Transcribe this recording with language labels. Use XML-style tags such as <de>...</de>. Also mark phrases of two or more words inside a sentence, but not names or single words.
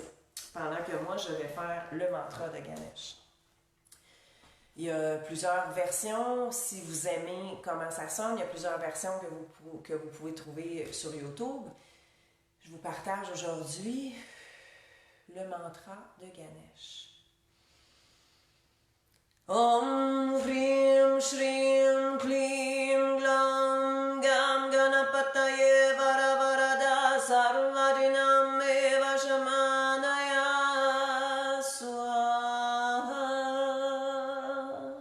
<fr>Pendant que moi, je vais faire le mantra de Ganesh. Il y a plusieurs versions. Si vous aimez comment ça sonne, il y a plusieurs versions que vous pouvez trouver sur YouTube. Je vous partage aujourd'hui le mantra de Ganesh.</fr> <sa>Om Hrim Shrim Klim Glam Gam Ganapataye Varavarada Sarvajinam Eva Shamanaya Swaha.</sa>